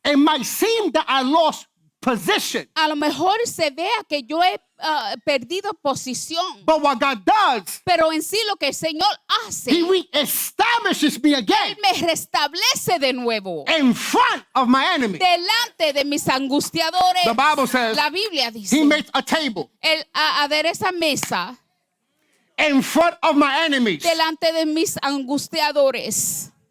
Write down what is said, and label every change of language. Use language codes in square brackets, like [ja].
[en] it might seem that I lost position, [es] a lo mejor se vea que yo he perdido posición, [en] but what God does, [es] pero en sí lo que el Señor hace, [en] He reestablishes me again [es] Él me restablece de nuevo [en] in front of my enemy. [es] delante de mis angustiadores. [en] The Bible says [es] La Biblia dice, [en] He makes a table [es] Él adereza mesa [en] in front of my enemies [es] delante de mis angustiadores